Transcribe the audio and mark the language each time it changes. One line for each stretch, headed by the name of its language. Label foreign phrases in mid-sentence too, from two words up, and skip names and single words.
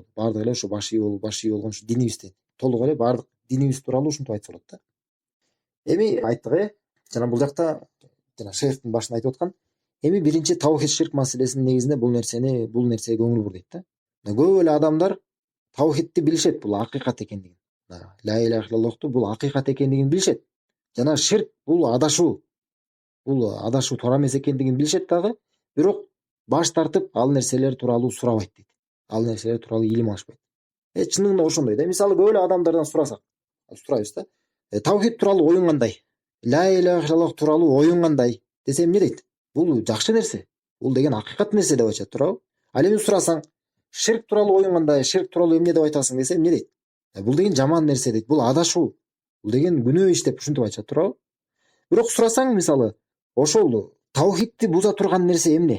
Kyrgyz: Баардыгы эле ушу баш ийүү болгон ушу динибизде толук эле баардык динибиз тууралуу ушинтип айтса болот да. Эми айттык, жана бул жакта жана шейхтин башында айтып аткан, эми биринчи таухид ширк маселесинин негизинде бул нерсеге көңүл бур дейт да. Көп эле адамдар таухидти билишет, бул акыйкат экендигин.
Arabic: لا إله إلا الله
Kyrgyz: бул акыйкат экендигин билишет. Жана ширк бул адашуу туура эмес экендигин билишет дагы, бирок баш тартып ал нерселер тууралуу сурабайт дейт. Ал нерселер тууралуу илим алышпайт. Чынында ошондой да. Мисалы көп эле адамдардан сурайбыз да. Таухид тууралуу оюң кандай?
Arabic: لا إله إلا الله
Kyrgyz: тууралуу оюң кандай десе эмне дейт? Бул жакшы нерсе. Бул деген акыйкат нерсе деп айтат, туурабы? Ал эми сурасаң, ширк тууралуу оюң кандай? Ширк тууралуу эмне деп айтасың десе эмне дейт? Бул деген жаман нерсе дейт. Бул адашуу. Бул деген күнөө иш деп ушинтип айтышат, туурабы? Бирок сурасаң, мисалы, ошол таухидти буза турган нерсе эмне?